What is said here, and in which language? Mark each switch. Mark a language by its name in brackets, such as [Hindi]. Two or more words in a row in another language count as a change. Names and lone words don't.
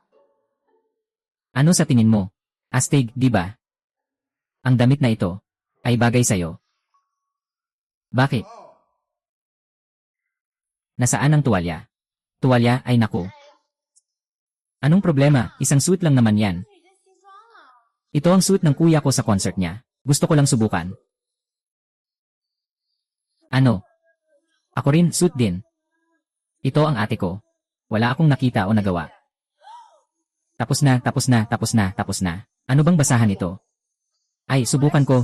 [Filipino] Ano sa tingin mo? Astig, di ba? Ang damit na ito ay bagay sa'yo. Bakit? Nasaan ang tuwalya? Tuwalya ay naku. Anong problema? Isang suit lang naman yan. [Chinese] 这已经西装了。 [Filipino] Ito ang suit ng kuya ko sa concert niya. Gusto ko lang subukan. Ano? Ako rin, suit din. Ito ang ate ko. Wala akong nakita o nagawa. Tapos na. Ano bang basahan ito? Ay, subukan ko.